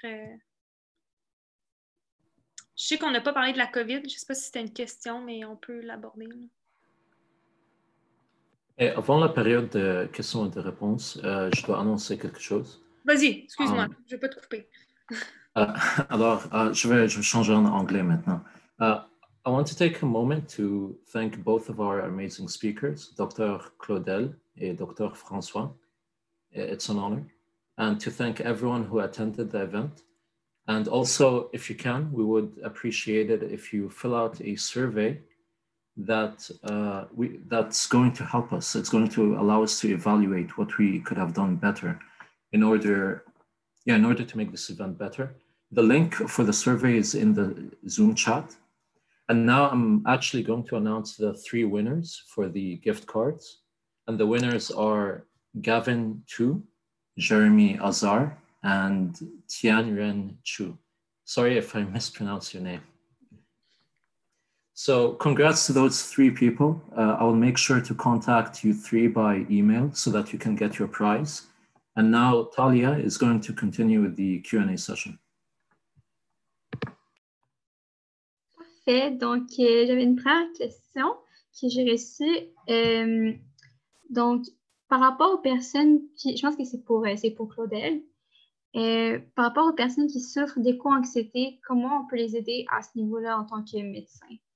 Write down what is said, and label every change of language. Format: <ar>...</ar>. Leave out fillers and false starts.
<fr>Je sais qu'on n'a pas parlé de la COVID. Je ne sais pas si c'était une question, mais on peut l'aborder, là. Et avant la période de questions et de réponses, je dois annoncer quelque chose. Vas-y, excuse-moi, je ne vais pas te couper. Alors, je vais changer en anglais maintenant.</fr> <en>I want to take a moment to thank both of our amazing speakers, Dr. Claudel et Dr. François. It's an honor. And to thank everyone who attended the event. And also, if you can, we would appreciate it if you fill out a survey that's going to help us. It's going to allow us to evaluate what we could have done better in order to make this event better. The link for the survey is in the Zoom chat. And now I'm actually going to announce the 3 winners for the gift cards. And the winners are Gavin Chu, Jeremy Azar, and Tianren Chu. Sorry if I mispronounced your name. So congrats to those 3 people. I will make sure to contact you 3 by email so that you can get your prize. And now Talia is going to continue with the Q&A session.</en> <fr>Parfait. Donc, j'avais une première question que j'ai reçue. Donc, par rapport aux personnes qui... Je pense que c'est pour Claudel. Par rapport aux personnes qui souffrent d'éco-anxiété, comment on peut les aider à ce niveau-là en tant que médecin?</fr>